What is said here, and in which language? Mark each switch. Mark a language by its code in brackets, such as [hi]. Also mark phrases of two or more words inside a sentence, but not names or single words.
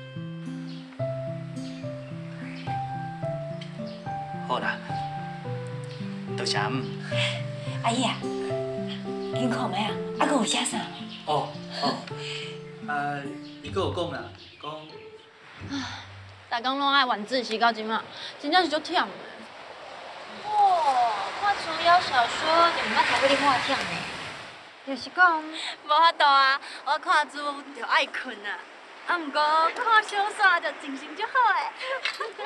[nan] 好啦，多谢阿姆。阿姨啊，紧看卖啊，还佫有写啥？哦，伊佫有讲啦，讲大家拢爱晚自习到即马，真正是足忝的。哦，看琼瑶小说，就毋捌睇过你看忝呢。就是讲，无法度啊，我看书就爱困啊，啊毋过看小说就精神足好诶。